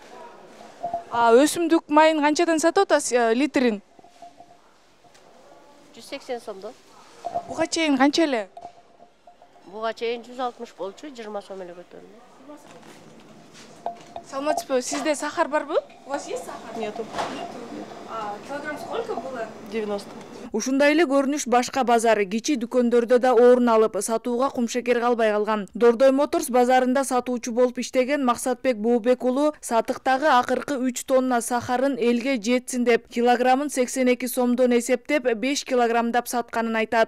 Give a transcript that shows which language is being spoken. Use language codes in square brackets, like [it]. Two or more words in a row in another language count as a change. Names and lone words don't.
[ky] Өсүмдүк майын канчадан сатып атасыз литрин? 180 сомдон. Буга чейин канча эле? Буга чейин 160 болчу, 20 сом эле көтөрүлдү. Саламатсызбы, сизде сахар барбы? [ru] У вас есть сахар? Нету. А килограмм сколько было? 90. [ky] Ушундай эле көрүнүш башка базар, кичи дүкөндөрдө да орун алып, сатууга кумшекер калбай калган. Дордой Моторс базарында сатуучу болуп иштеген Максатбек Бообек уулу сатыктагы акыркы 3 тонна сахарын элге жетсин деп, килограммын 82 сомдон эсептеп, 5 килограммдап сатканын айтат.